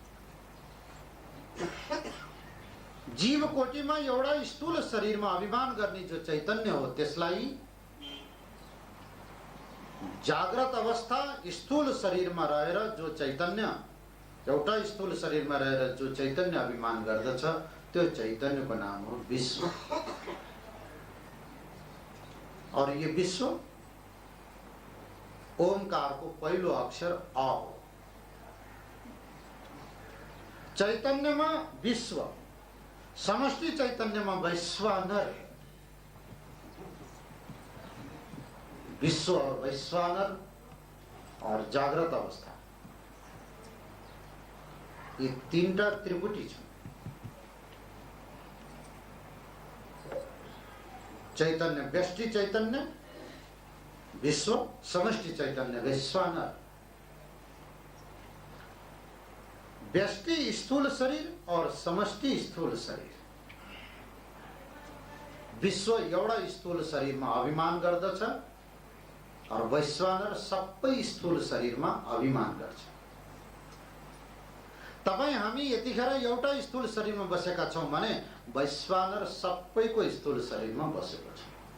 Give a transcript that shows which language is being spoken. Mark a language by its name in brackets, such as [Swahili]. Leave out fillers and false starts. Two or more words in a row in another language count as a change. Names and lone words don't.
[Nepali] जीव कोटिमा एउटा स्थूल शरीरमा अभिमान गर्ने जो चैतन्य हो त्यसलाई जाग्रत अवस्था स्थूल शरीरमा रहेर जो चैतन्य, एउटा स्थूल शरीरमा रहेर जो चैतन्य अभिमान गर्दछ त्यो चैतन्यको नाम हो विश्व। [Hindi] और ये [Nepali] विश्व ओंकार को पहिलो अक्षर अ हो। चैतन्यमा विश्व, समष्टि चैतन्यमा वैश्वानर। विश्व और वैश्वानर और जाग्रत अवस्था, ये तीनटा त्रिपुटी छन्। चैतन्य व्यष्टि चैतन्य विश्व, समष्टि चैतन्य वैश्वानर। व्यष्टि स्थूल शरीर और समष्टि स्थूल शरीर। विश्व एउटा स्थूल शरीरमा अभिमान गर्दछ और वैश्वानर सबै स्थूल शरीरमा अभिमान गर्छ। तपाई हामी यतिखेर एउटा स्थूल शरीरमा बसेका छौं भने वैश्वानर सबैको स्थूल शरीरमा बसेको छ।